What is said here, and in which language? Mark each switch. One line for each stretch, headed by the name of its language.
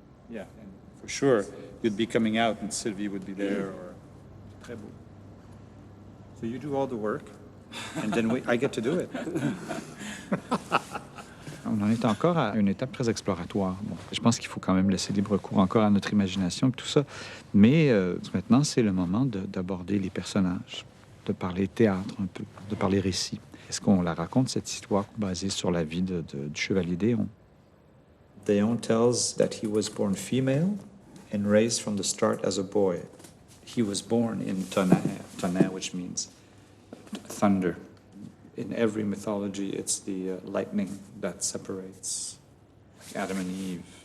English: Yeah, and for sure, you'd be coming out and Sylvie would be there. Or...
French: Très beau.
English: So you do all the work, and then I get to do it.
French: On en est encore à une étape très exploratoire. Bon, je pense qu'il faut quand même laisser libre cours encore à notre imagination et tout ça. Mais maintenant, c'est le moment d'aborder les personnages, de parler théâtre un peu, de parler récit. Est-ce qu'on la raconte, cette histoire basée sur la vie du chevalier Déon?
English: Déon tells that he was born female and raised from the start as a boy. He was born in Tonnerre, which means thunder. In every mythology, it's the lightning that separates Adam and Eve.